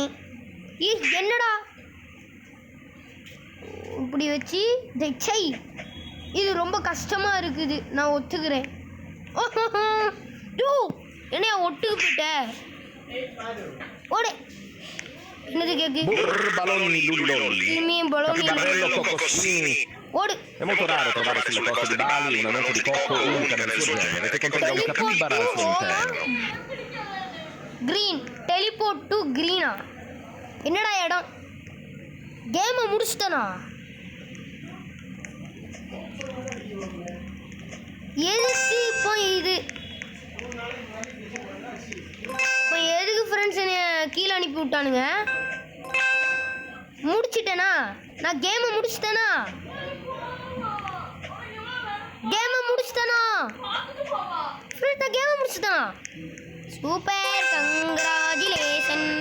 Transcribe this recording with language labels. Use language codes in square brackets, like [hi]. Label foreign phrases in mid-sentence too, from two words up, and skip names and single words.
[ta] என்னடா இப்படி வச்சு சை இது ரொம்ப கஷ்டமாக இருக்குது. நான் ஒத்துக்கிறேன். என்னையா ஒட்டுக்கு போயிட்ட? ஓடே என்னது கேக்கு Burbaloni lullolli. திரும்பியும் பலூன் Capibarbello coccosini. ஓடு [it] È molto raro trovare sulle coste di Bali una noce di cocco unica nel suo genere che contenga un capibara al suo interno. [en] green teleport to green [ta] என்னடா இடம் கேமை முடிச்சிட்டனா எதுக்கு இப்போ இது இப்போ எதுக்கு ஃப்ரெண்ட்ஸ் என்னை கீழே அனுப்பி விட்டானுங்க முடிச்சிட்டேனா நான் கேமை முடிச்சிட்டேனா ஃப்ரெண்ட் நான் கேமை முடிச்சிட்டேனா [en] super congratulation